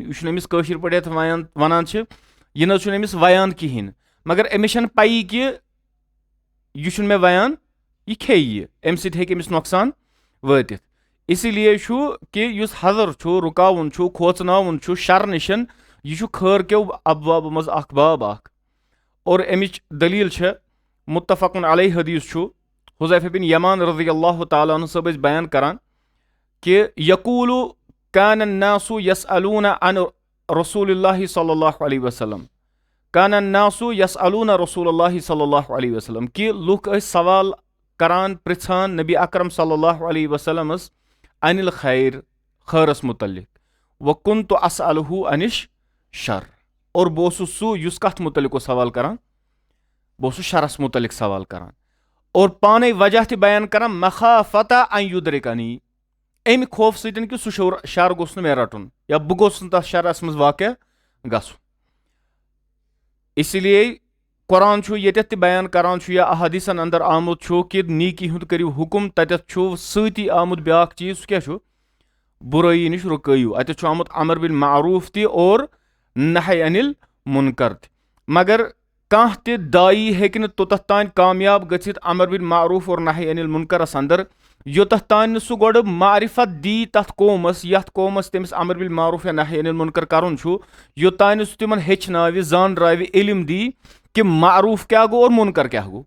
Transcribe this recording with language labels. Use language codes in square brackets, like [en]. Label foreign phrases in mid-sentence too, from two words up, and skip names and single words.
[ks] یہِ چھُنہٕ أمِس کٲشِر پٲٹھۍ یتھ ونان چھِ، یہِ نہ چھُنہٕ أمِس ویان کِہینۍ، مگر أمِس چھنہٕ پیی کہِ یہِ چھُنہٕ مےٚ ویان، یہِ کھیٚیہِ یہِ، امہِ سۭتۍ ہیٚکہِ أمِس نۄقصان وٲتِتھ. [ur] اسی لیے [ks] چھُ کہِ یُس حذر چھُ، رُکاوُن چھُ، کھوژناوُن چھُ شر نِشن، یہِ چھُ خٲر کیو ابوابو منٛز اکھ باب اکھ. اور امِچ دلیٖل چھےٚ [ar] متفقن علیہ [ks] حدیث چھُ حذیفہ بن یمان [ar] رضی اللہ تعالیٰ عنہ [ks] صٲب ٲسۍ بیان کران کہِ [ar] یقول کان الناس یسألون عن رسول اللہ صلی اللہ علیہ وسلم، کان الناس یسألون رسول اللہ صلی اللہ علیہ وسلم، [ks] کہِ لُکھ ٲسۍ سوال کران پرژھان نبی اکرم [ar] صلی اللہ علیہ وسلمس عن الخیر، [ks] خٲرس متعلق. [ar] وکنت اسألہ عن الشر، [ks] اور بہٕ اوسُس سُہ یُس کتھ متعلق اوس سوال کران، بہٕ اوسُس شرس متعلق سوال کران، اور پانے وجہ تہِ بیان کران [ar] مخافتا ان یدرکنی، [ks] امہِ خوف سۭتۍ کہِ سُہ شر گوٚژھ نہٕ مےٚ رٹُن یا بہٕ گوٚژھُس نہٕ تتھ شرس منٛز واقع گژھُن. [ur] اسی لیے [ks] قرآن چھُ ییٚتٮ۪تھ تہِ بیان کران چھُ یا احادیثن انٛدر آمُت چھُ کہِ نیکی ہُنٛد کٔرِو حُکم، تتٮ۪تھ چھُ سۭتی آمُت بیاکھ چیٖز، سُہ کیاہ چھُ؟ بُرٲیی نِش رُکٲیِو. اتٮ۪تھ چھُ آمُت [ar] امر بالمعروف [ks] تہِ اور [ar] نہی عن المنکر [ks] تہِ. مگر کانٛہہ تہِ دایی ہیٚکہِ نہٕ توٚتتھ تانۍ کامیاب گٔژھِتھ [ar] امر بالمعروف [ks] اور [ar] نہی عن المنکرس [ks] انٛدر یوٚتتھ تانۍ نہٕ سُہ گۄڈٕ معرفت دی تتھ قومس یتھ قومس تٔمِس [ar] امر بالمعروف [ks] یا [ar] نہی عن المنکر [ks] کرُن چھُ، یوٚتانۍ نہٕ سُہ تِمن ہیٚچھناوِ، زانراوِ، علم دی کہِ معروف کیاہ گوٚو اور مُنکر کیاہ گوٚو.